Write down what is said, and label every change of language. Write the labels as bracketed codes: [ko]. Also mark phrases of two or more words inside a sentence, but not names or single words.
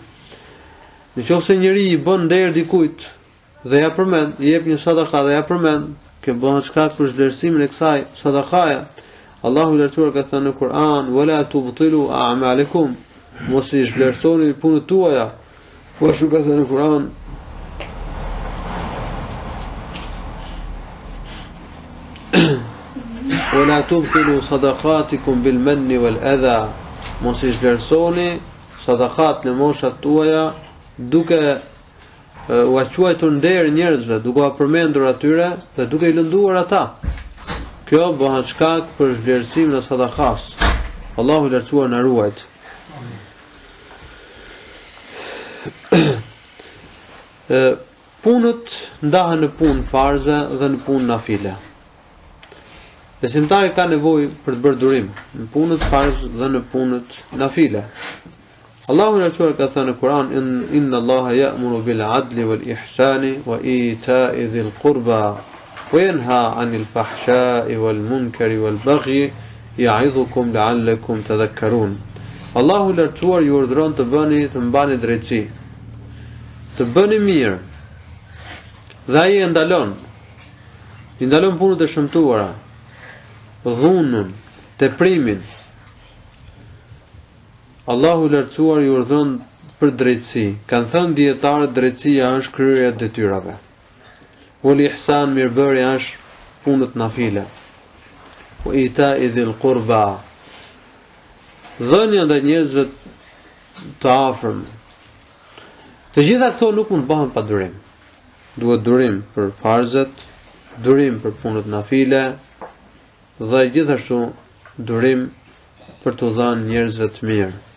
[sq] Nëse njëri i bën nder dikujt dhe ja përmend, i jep një sadaka dhe ja përmend, kjo bëhet shkak për zhvlerësimin e kësaj sadakaje. Allahu i lartësuar ka thënë në Kur'an, [ar] "ولا تبطلوا أعمالكم", [sq] mos i zhvlerësoni punët tuaja. Po ashtu ka thënë në Kur'an, [ar] "ولا تبطلوا صدقاتكم بالمن والأذى", [sq] mos i zhvlerësoni sadakat në moshat tuaja duke u quajtur nder njerëzve, duke u përmendur atyre dhe duke i lënduar ata. Kjo bëhet shkak për zhvlerësimin e sadakas. Allahu i lartësuar na ruajt. Punët ndahen në punë farze dhe në punë nafile. Besimtari ka nevojë për të bërë durim në punët farz dhe në punët nafile. Allahu i lartësuar ka thënë në Kur'an, [ar] "إن الله يأمر بالعدل والإحسان وإيتاء ذي القربى وينهى عن الفحشاء والمنكر والبغي يعظكم لعلكم تذكرون." [sq] Allahu i lartësuar ju urdhëron të mbani drejtësi, të bëni mirë. Dhe ai e ndalon punët e shëmtuara, dhunën, teprimin. Allahu i lartësuar ju urdhëron për drejtësi. Kanë thënë dietarët, drejtësia është kryerja e detyrave. [ar] الإحسان, [sq] mirëbërja, është punët nafile. [ar] وإيتاء ذي القربى, [sq] dhënia ndaj njerëzve të afërm. Të gjitha këto nuk mund të bëhen pa durim. Duhet durim për farzet, durim për punët nafile dhe gjithashtu durim për të dhënë njerëzve të mirë.